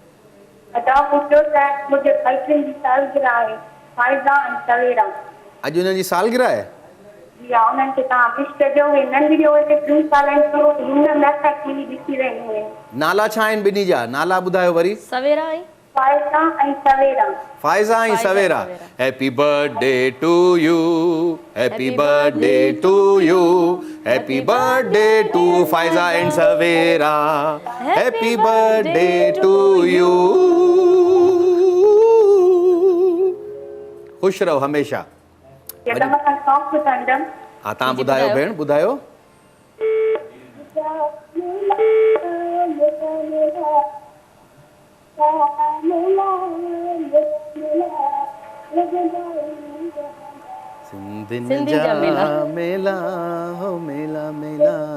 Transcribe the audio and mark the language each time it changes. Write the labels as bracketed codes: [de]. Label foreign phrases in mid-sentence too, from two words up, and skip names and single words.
[sd] अॼु हुननि जी सालगिरह आहे? नाला छा आहिनि ॿिन्ही जा? नाला ॿुधायो वरी। सवेरा ऐं फाइज़ा ऐं सवेरा। [en] Happy birthday to you, happy birthday to you, happy birthday to Faiza and Savera, happy birthday to you. [sd] ख़ुशि रहो हमेशा। हा, तव्हां ॿुधायो भेण, ॿुधायो। सिंधियुनि जा मेला हो मेला मेला।